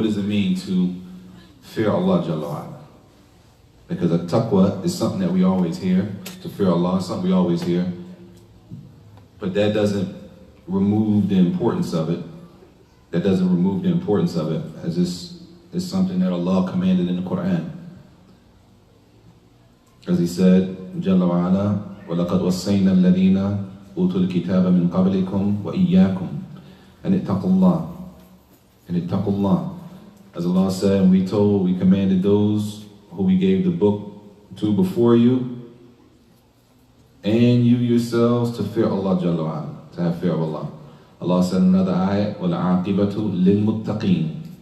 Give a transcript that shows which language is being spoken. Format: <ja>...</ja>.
<en>What does it mean to fear Allah Jalla wa Ala? Because a taqwa is something that we always hear. To fear Allah is something we always hear. But that doesn't remove the importance of it. That doesn't remove the importance of it, as this is something that Allah commanded in the Quran. As He said, Jalla wa Ala,</en> <ar>وَلَقَدْ وَصَّيْنَا الَّذِينَ أُوتُوا الْكِتَابَ مِنْ قَبْلِكُمْ وَإِيَّاكُمْ أَنِ اتَّقُوا اللَّهَ. أَنِ اتَّقُوا اللَّهَ.</ar> <en>As Allah said, we commanded those who we gave the book to before you, and you yourselves to fear Allah Jalla wa Ala, to have fear of Allah. Allah said in another ayat,</en> <ar>وَالْعَاقِبَةُ لِلْمُتَّقِينَ.</ar>